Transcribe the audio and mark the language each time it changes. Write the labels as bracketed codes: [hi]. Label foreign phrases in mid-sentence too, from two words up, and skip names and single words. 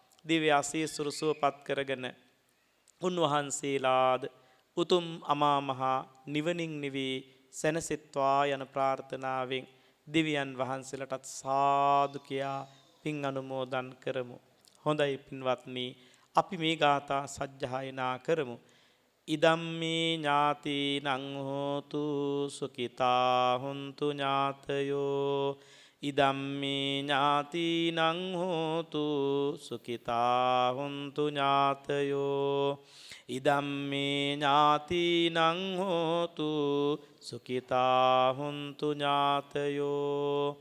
[si] දිව්‍ය ආශීර්වාද සුවපත් කරගෙන උන්වහන්සේලාද උතුම් අමා මහ නිවනින් නිවි සැනසෙත්වා යන ප්‍රාර්ථනාවෙන් දිව්‍යයන් වහන්සේලටත් සාදු කියා පින් අනුමෝදන් කරමු. හොඳයි පින්වත්නි, අපි මේ ගාථා සජ්ජායනා කරමු. [pi] ඉදම්මේ ඥාතිනං හෝතු සුඛිතා හුන්තු ඥාතයෝ. ඉදම්මේ ඥාතිනං හෝතු සුඛිතා හුන්තු ඥාතයෝ. ඉදම්මේ ඥාතිනං හෝතු සුඛිතා හුන්තු ඥාතයෝ.